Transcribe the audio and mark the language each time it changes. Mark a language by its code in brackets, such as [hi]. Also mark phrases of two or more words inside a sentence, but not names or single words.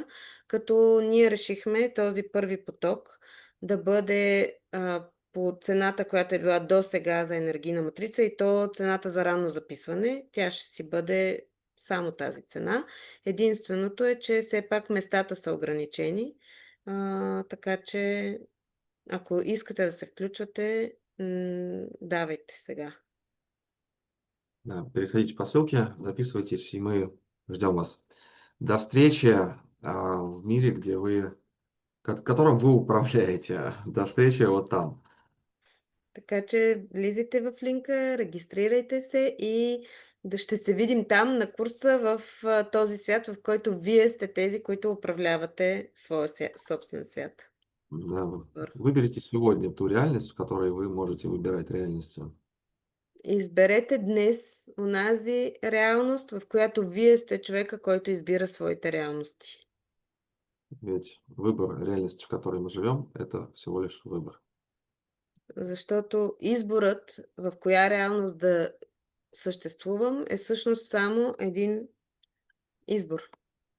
[bg] Като ние решихме този първи поток да бъде по цената, която е била до сега за енергийна матрица и то цената за ранно записване. Тя ще си бъде само тази цена. Единственото е, че все пак местата са ограничени, така че ако искате да се включвате, давайте сега. да. [ru] Переходите по ссылке, записывайтесь, и мы ждем вас. До встречи в мире, где вы, которым вы управляете. До встречи вот там. [bg] Така че влизайте в линка, регистрирайте се и ще се видим там на курса в този свят, в който вие сте тези, които управлявате своя собствен свят. Да, Супер. [ru] выберите сегодня ту реальность, в которой вы можете выбирать реальности. [bg] Изберете днес онази реалност, в която вие сте човека, който избира своите реалности. [ru] Ведь выбор реальности, в которой мы живем, это всего лишь выбор. [bg] Защото изборът в коя реалност да съществувам е всъщност само един избор.